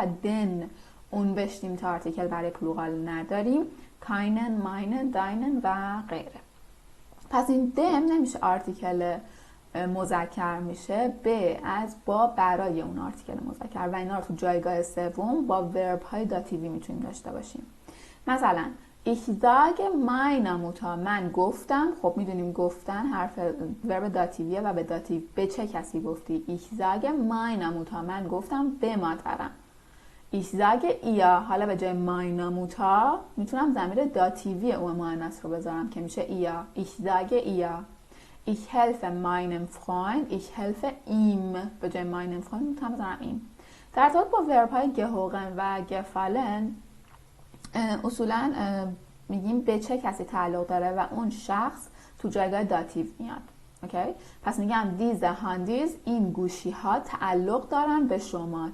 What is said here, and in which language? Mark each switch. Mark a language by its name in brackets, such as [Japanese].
[Persian] و دن اون بشتیم تا آرتیکل برای پلورال نداریم. کاینن، ماینن، داینن و غیره. پس این دم نمیشه آرتیکل مذکر، میشه به، از، با، برای اون آرتیکل مذکر و اینا رو تو جایگاه سوم با ورب های داتیوی میتونیم داشته باشیم. [German] مثلا ich sage meiner Mutter، [Persian] من گفتم. [German] خب میدونیم گفتن حرف ورب داتیویه و به داتیو به چه کسی گفتی. ich sage meiner Mutter، [Persian] من گفتم به مادرم. [German] ich sage ihr، [Persian] حالا به جای [German] meiner Mutter [Persian] میتونم ضمیر داتیوی اون مؤنث رو بذارم که میشه ihr. [German] ich sage ihr. ich helfe meinem Freund، ich helfe ihm، [Persian] به جای [German] meinem Freund [Persian] میتونم بذارم [German] ihm. [Persian] در ارتباط با ورب های گهوغن و گفالن اصولا میگیم به چه کسی تعلق داره و اون شخص تو جایگاه داتیو میاد. اوکی؟ پس میگم دیزه هاندیز، این گوشی ها تعلق دارن به شما.